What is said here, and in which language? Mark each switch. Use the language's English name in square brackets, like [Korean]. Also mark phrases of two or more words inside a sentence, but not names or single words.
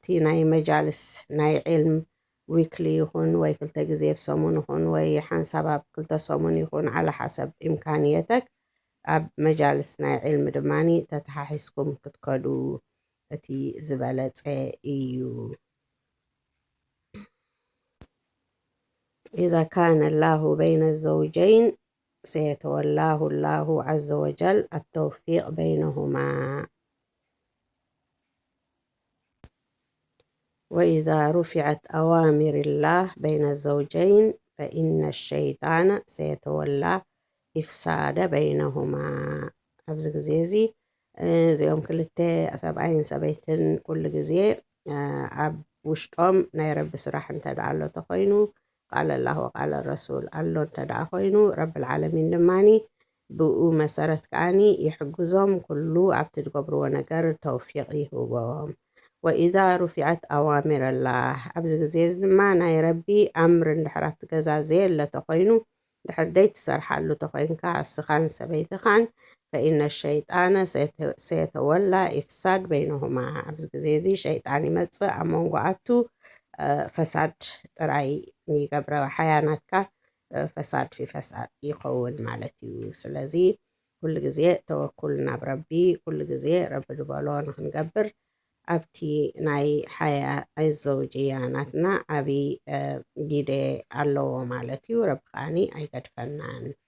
[Tigrinya] ናይ መጃልስ ናይ ዒልም ዊክሊ ይኹን ወይ 2 ግዜ ብሰሙን ይኹን ወይ ሓንሳብ ኣብ 2 ሰሙን ይኹን [Arabic] على حسب إمكانيتك [Tigrinya] ኣብ መጃልስ ናይ ዒልሚ ድማኒ ተተሓሒዝኩም ክትከዱ እቲ ዝበለፀ እዩ። [Arabic] إذا كان الله بين الزوجين سيتولاه الله عز وجل التوفيق بينهما وإذا رفعت أوامر الله بين الزوجين فإن الشيطان سيتولى إفساد بينهما [Tigrinya] ኣብዚ ግዜ እዚ እዚኦም ክልተ ሰብኣይን ሰበይትን ኩሉ ግዜ ኣብ ውሽጦም ናይ ረቢ ስራሕ እንተደኣ ኣሎ ተኮይኑ ቃል [Arabic] الله وقال الرسول [Tigrinya] ኣሎ እንተደኣ ኮይኑ ረቢ العالمين ድማኒ ብኡ መሰረት ከዓኒ ይሕግዞም ኩሉ ኣብቲ ዝገብርዎ ነገር ተውፊቅ ይህቦም። [Arabic] وإذا رفعت أوامر الله [Tigrinya] ኣብዚ ግዜ እዚ ድማ ናይ ረቢ ኣምር እንድሕር ኣብቲ ገዛ ዘየለ ተኮይኑ ድሕር ደይ ትሰርሓሉ ተኮይንካ እስኻን ሰበይትኻን [Arabic] فإن الشيطان سيتولى إفساد بينهما [Tigrinya] ኣብዚ ግዜ እዚ ሸይጣን ይመፅእ ኣብ መንጎኣቱ ፈሳድ ጥራይ ይገብረ ሓያናትካ ፈሳድ ፊ ፈሳድ ይኸውን ማለት እዩ። ስለዚ ኩሉ ግዜ ተወኩል ናብ ረቢ ኩሉ ግዜ ረቢ ዝበሎ ንክንገብር ኣብቲ ናይ ሓያ ዘውጅያ ናትና ዓብይ ግደ ኣለዎ ማለት እዩ። ረቢ ከዓኒ ኣይገድፈናን።